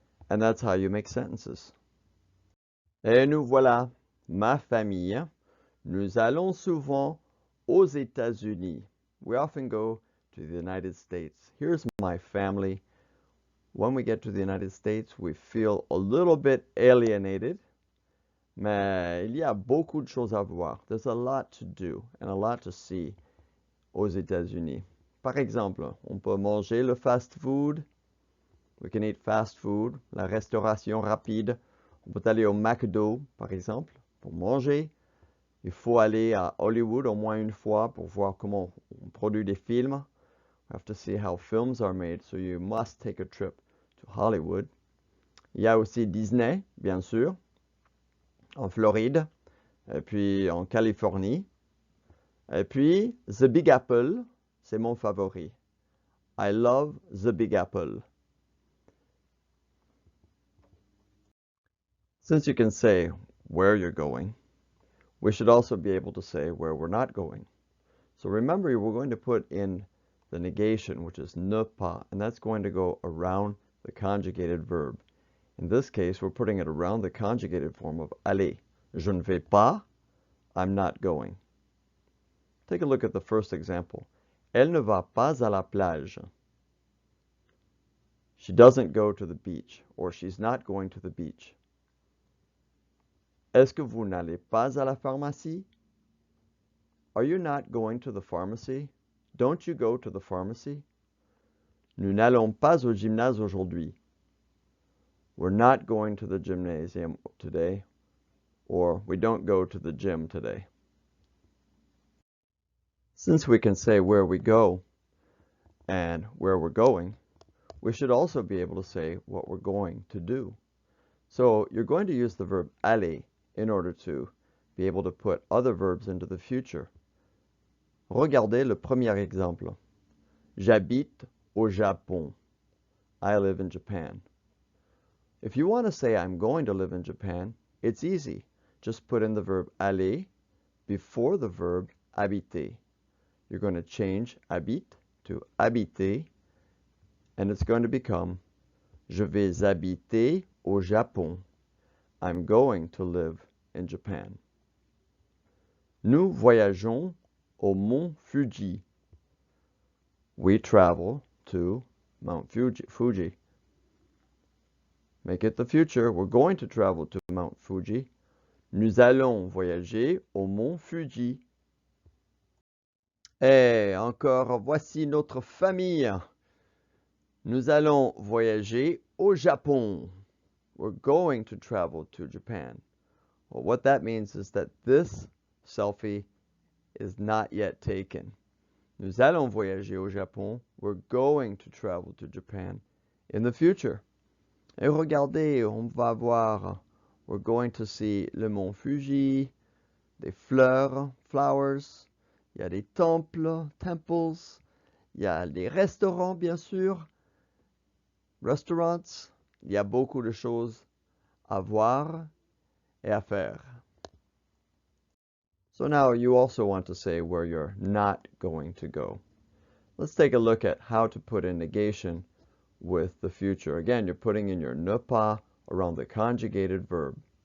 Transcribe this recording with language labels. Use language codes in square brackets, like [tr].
[en] And that's how you make sentences. [fr] Et nous voilà, ma famille. Nous allons souvent aux États-Unis. [en] We often go to the United States. Here's my family. When we get to the United States, we feel a little bit alienated. [fr] Mais il y a beaucoup de choses à voir. [en] There's a lot to do and a lot to see [fr] aux États-Unis. Par exemple, on peut manger le fast food. [en] We can eat fast food, [fr] la restauration rapide. On peut aller au McDo, par exemple, pour manger. Il faut aller à Hollywood au moins une fois pour voir comment on produit des films. [en] You have to see how films are made, so you must take a trip to Hollywood. [fr] Il y a aussi Disney, bien sûr, en Floride, et puis en Californie. Et puis, The Big Apple, c'est mon favori. [en] I love the Big Apple. Since you can say where you're going, we should also be able to say where we're not going. So remember, we're going to put in the negation, which is ne pas, and that's going to go around the conjugated verb. In this case, we're putting it around the conjugated form of aller. [fr] Je ne vais pas, [en] I'm not going. Take a look at the first example. [fr] Elle ne va pas à la plage. [en] She doesn't go to the beach, or she's not going to the beach. [fr] Est-ce que vous n'allez pas à la pharmacie? [en] Are you not going to the pharmacy? Don't you go to the pharmacy? [fr] Nous n'allons pas au gymnase aujourd'hui. [en] We're not going to the gymnasium today, or we don't go to the gym today. Since we can say where we go and where we're going, we should also be able to say what we're going to do. So you're going to use the verb aller in order to be able to put other verbs into the future. [fr] Regardez le premier exemple. J'habite au Japon. [en] I live in Japan. If you want to say I'm going to live in Japan, it's easy. Just put in the verb aller before the verb habiter. You're going to change habite to habiter, and it's going to become [fr] Je vais habiter au Japon. [en] I'm going to live in Japan. [fr] Nous voyageons au Mont Fuji. [en] We travel to Mount Fuji. Make it the future. We're going to travel to Mount Fuji. [fr] Nous allons voyager au Mont Fuji. Et encore, voici notre famille. Nous allons voyager au Japon. [en] We're going to travel to Japan. Well, what that means is that this selfie is not yet taken. [fr] Nous allons voyager au Japon. [en] We're going to travel to Japan in the future. [fr] Et regardez, on va voir. [en] We're going to see [fr] le Mont Fuji, des fleurs, [en] flowers, [fr] il y a des temples, temples, il y a des restaurants, bien sûr, restaurants. Il y a beaucoup de choses à voir et à faire. [en] So now you also want to say where you're not going to go. Let's take a look at how to put in negation with the future. Again, you're putting in your ne pas around the conjugated verb.